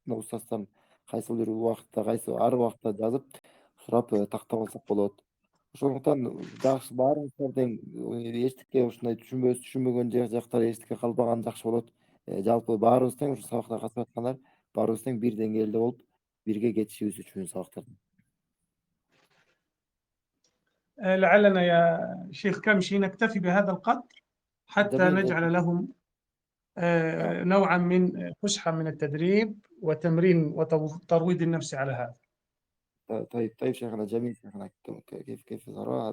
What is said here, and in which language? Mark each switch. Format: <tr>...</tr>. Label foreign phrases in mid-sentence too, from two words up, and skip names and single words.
<ky>Мына устаздан кайсы бир убакытта, ар убакытта жазып сурап тактап алсак болот. Ошондуктан жакшы баарыңыздар тең эчтеке ушундай түшүнбөгөн жактар эчтеке калбаган жакшы болот. Жалпы баарыбыз тең ушу сабакта катышып аткандар баарыбыз тең бир деңгээлде болуп, бирге кетишибиз үчүн сабактарда.</ky> <ar>لعلنا يا شيخ كمشي نكتفي بهذا القدر حتى جميل نجعل لهم نوعا من فسحة من التدريب وتمرين وترويض النفس على هذا. طيب شيخنا، جميل شيخنا. كيف ترى؟</ar>